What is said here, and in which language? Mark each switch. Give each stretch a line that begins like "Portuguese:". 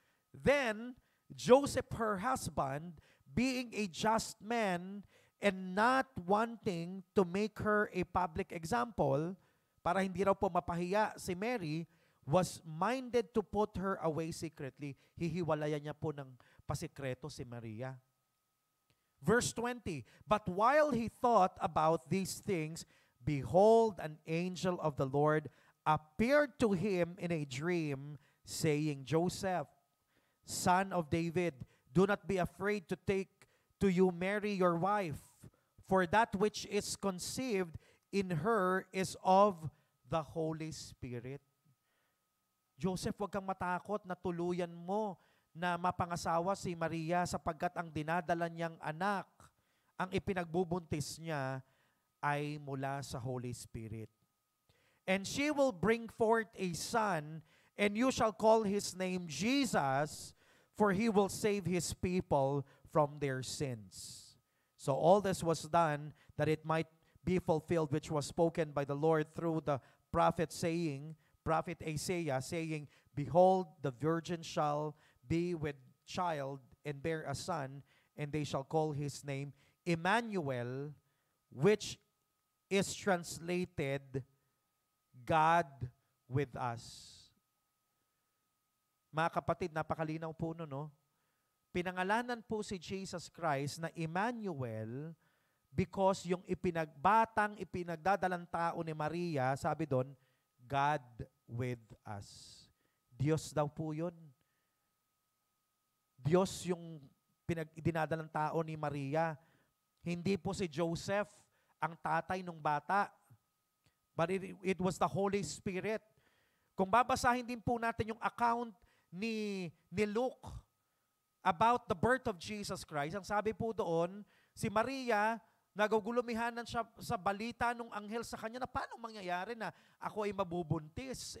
English: "Then Joseph, her husband, being a just man, and not wanting to make her a public example,"
Filipino: para hindi raw po mapahiya si Mary,
English: "was minded to put her away secretly."
Filipino: Hihiwalayan niya po ng pasikreto si Maria.
English: Verse 20, "But while he thought about these things, behold, an angel of the Lord appeared to him in a dream, saying, Joseph, son of David, do not be afraid to take to you Mary your wife, For that which is conceived in her is of the Holy Spirit.
Filipino: Joseph, huwag kang matakot na tuluyan mo na mapangasawa si Maria sapagkat ang dinadala niyang anak, ang ipinagbubuntis niya ay mula sa Holy Spirit.
English: And she will bring forth a son, and you shall call his name Jesus, for he will save his people from their sins. So all this was done that it might be fulfilled which was spoken by the Lord through the prophet Isaiah, saying, Behold, the virgin shall be with child and bear a son, and they shall call his name Emmanuel, which is translated God with us.
Filipino: Mga kapatid, napakalinaw po no? Pinangalanan po si Jesus Christ na Emmanuel because yung ipinagdadalang tao ni Maria, sabi doon,
English: God with us.
Filipino: Diyos daw po yun. Diyos yung dinadalang tao ni Maria. Hindi po si Joseph ang tatay ng bata.
English: But it was the Holy Spirit.
Filipino: Kung babasahin din po natin yung account ni Luke
English: about the birth of Jesus Christ,
Filipino: ang sabi po doon, si Maria, nagugulumihanan siya sa balita ng anghel sa kanya na paano mangyayari na ako ay mabubuntis.